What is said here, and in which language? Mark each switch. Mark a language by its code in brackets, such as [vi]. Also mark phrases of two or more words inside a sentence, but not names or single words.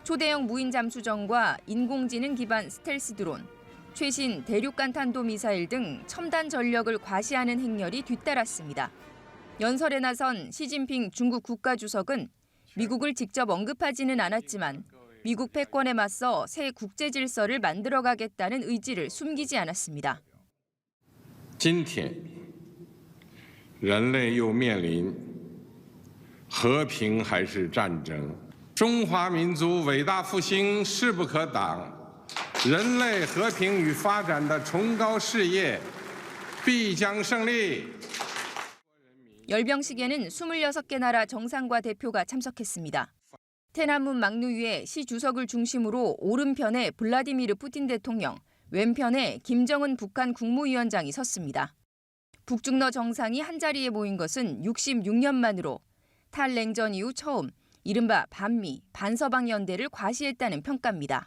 [ko] 초대형 무인 잠수정과 인공지능 기반 스텔스 드론, 최신 대륙간 탄도미사일 등 첨단 전력을 과시하는 행렬이 뒤따랐습니다. 연설에 나선 시진핑 중국 국가주석은 미국을 직접 언급하지는 않았지만 미국 패권에 맞서 새 국제 질서를 만들어가겠다는 의지를 숨기지 않았습니다. [zh] 今天人类又面临和平还是战争，中华民族伟大复兴势不可挡，人类和平与发展的崇高事业必将胜利。 [ko] 열병식에는 26개 나라 정상과 대표가 참석했습니다. 天安문 막루 위에 시 주석을 중심으로 오른편에 블라디미르 푸틴 대통령, 왼편에 김정은 북한 국무위원장이 섰습니다. 북중러 정상이 한자리에 모인 것은 66년 만으로 탈냉전 이후 처음 이른바 반미, 반서방 연대를 과시했다는 평가입니다.